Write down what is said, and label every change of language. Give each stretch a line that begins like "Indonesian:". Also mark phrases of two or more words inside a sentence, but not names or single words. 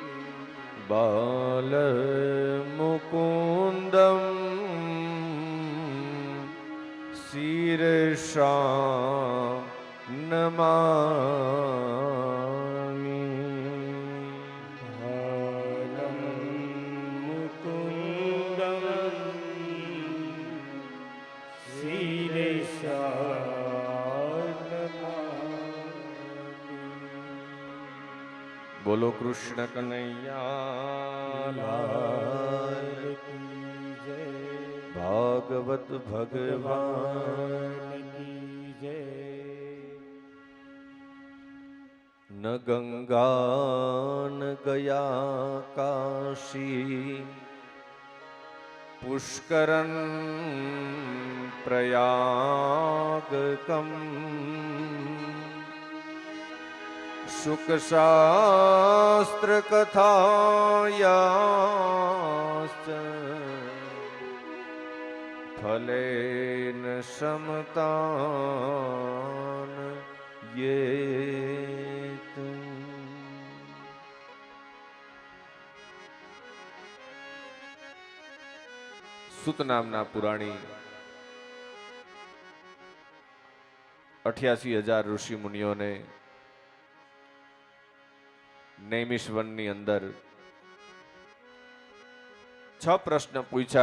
Sanskrit: बालमुकुन्दं शीर्षा नमामि। बालं मुकुन्दं शीर्षा
Hindi: बोलो कृष्ण कन्हैया लाल की जय, भागवत भगवान की जय।
Sanskrit: न गंगा न गया काशी, पुष्करन प्रयागकम, शुक शास्त्र कथायाश्च फलेन समतान ये।
Gujarati: સુત નામના પુરાણી 88,000 ઋષિ મુનિઓને નૈમિષવનની અંદર 6 પ્રશ્ન પૂછ્યા.